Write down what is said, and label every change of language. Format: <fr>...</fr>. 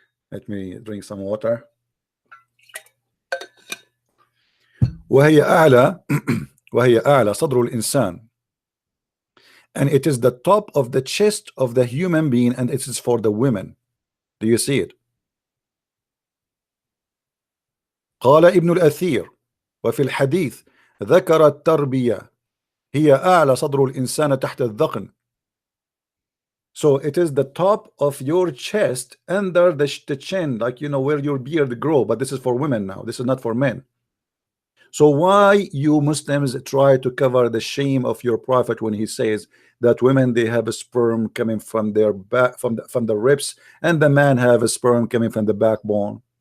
<en>Let me drink some water.</en> <ar>وهي أعلى صدر الإنسان,</ar> <en>and it is the top of the chest of the human being, and it is for the women. Do you see it?</en> <ar>قال ابن الأثير وفي الحديث ذكر التربية هي أعلى صدر الإنسان تحت الذقن.</ar> <en>So it is the top of your chest under the chin, like you know where your beard grow, but this is for women now. This is not for men. So why you Muslims try to cover the shame of your prophet when he says that women, they have a sperm coming from their back, from the ribs, and the man have a sperm coming from the backbone?</en>